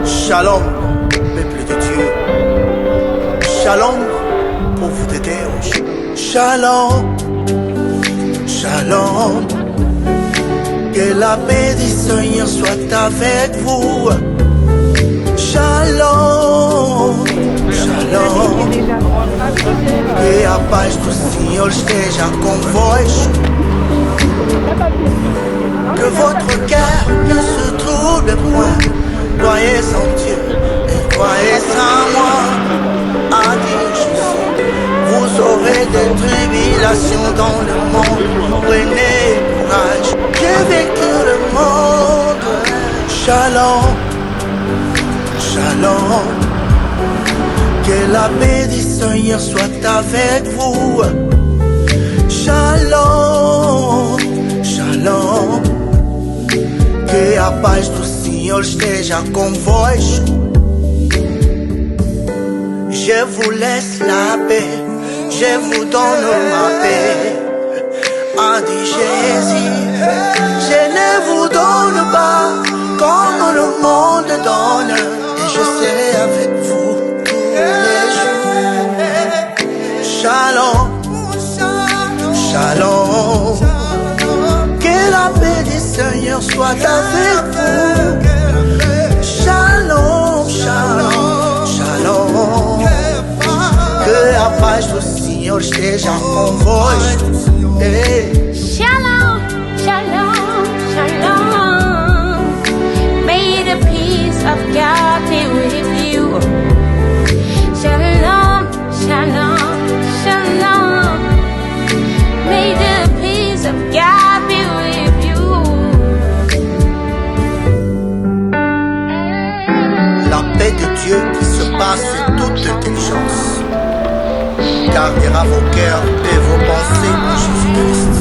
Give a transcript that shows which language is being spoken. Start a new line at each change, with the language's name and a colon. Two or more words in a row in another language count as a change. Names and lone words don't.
French: Shalom, peuple de Dieu. Shalom, pauvre de Dieu.
Hebrew: Shalom, shalom.
French: Que la paix du Seigneur soit avec vous.
Hebrew: Shalom, shalom.
Portuguese: Que a paz do Senhor esteja convosco.
French: Que votre cœur ne se trouble point. Croyez en Dieu et croyez en moi. A dit Jésus, vous aurez des tribulations dans le monde. Prenez courage, j'ai vaincu le monde.
Hebrew: Shalom, shalom.
French: Que la paix du Seigneur soit avec vous.
Hebrew: Shalom, shalom.
Portuguese: Que a paz do Senhor esteja convosco.
French: Je vous laisse la paix, je vous donne ma paix. A dit Jésus, je ne vous donne pas comme le monde donne. Et je serai avec vous tous les jours.
Hebrew: Shalom, shalom.
French: Que la paix du Seigneur soit avec vous.
Hebrew: Shalom, shalom, shalom.
Portuguese: Que a paz do Senhor esteja convosco.
Hebrew: Shalom, shalom, shalom.
English: May the peace of God be with you.
Hebrew: Shalom, shalom, shalom.
English: May the peace of God be with you.
French: La paix de Dieu qui surpasse toute intelligence gardera vos cœurs et vos pensées en Jesus-Cristo.